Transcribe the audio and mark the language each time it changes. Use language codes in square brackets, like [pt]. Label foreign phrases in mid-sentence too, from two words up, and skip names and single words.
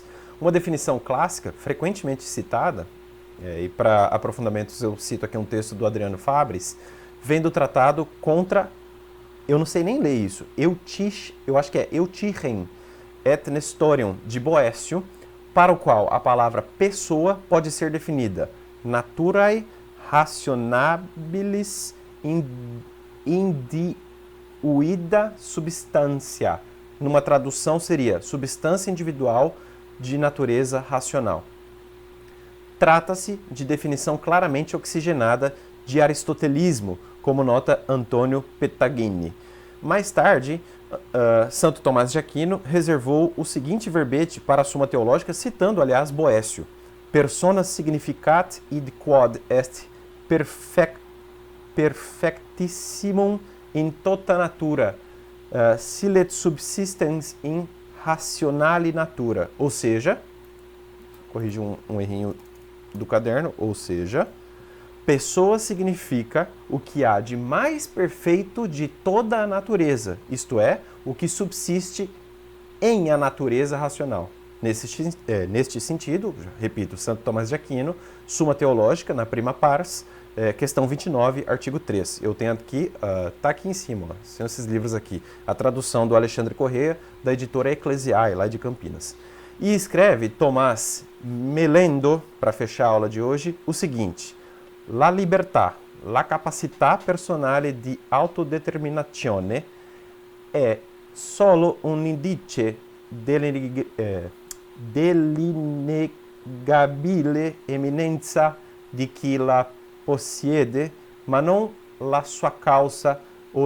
[pt] Uma definição clássica, frequentemente citada, e para aprofundamentos eu cito aqui um texto do Adriano Fabris, vem do tratado contra, eu não sei nem ler isso, eu acho que é Eutichen et Nestorium de Boécio, para o qual a palavra pessoa pode ser definida [la] naturae rationabilis individuida substantia, [pt] numa tradução seria substância individual de natureza racional. Trata-se de definição claramente oxigenada de aristotelismo, como nota Antônio Petaghini. Mais tarde, Santo Tomás de Aquino reservou o seguinte verbete para a Suma Teológica, citando, aliás, [la] Boécio: persona significat id quod est perfectissimum in tota natura, silet subsistens in rationali natura. [pt] Ou seja, corrigi um errinho do caderno, ou seja, pessoa significa o que há de mais perfeito de toda a natureza, isto é, o que subsiste em a natureza racional. Neste sentido, repito, Santo Tomás de Aquino, Suma Teológica, na [la] prima pars, [pt] questão 29, artigo 3. Eu tenho aqui, tá aqui em cima, ó, são esses livros aqui, a tradução do Alexandre Corrêa, da editora Ecclesiae, lá de Campinas. E escreve Tomás Melendo, para fechar a aula de hoje, o seguinte: [it] la libertà, la capacità personale di autodeterminazione è solo un indice dell'innegabile eminenza di chi la possiede, ma non la sua causa o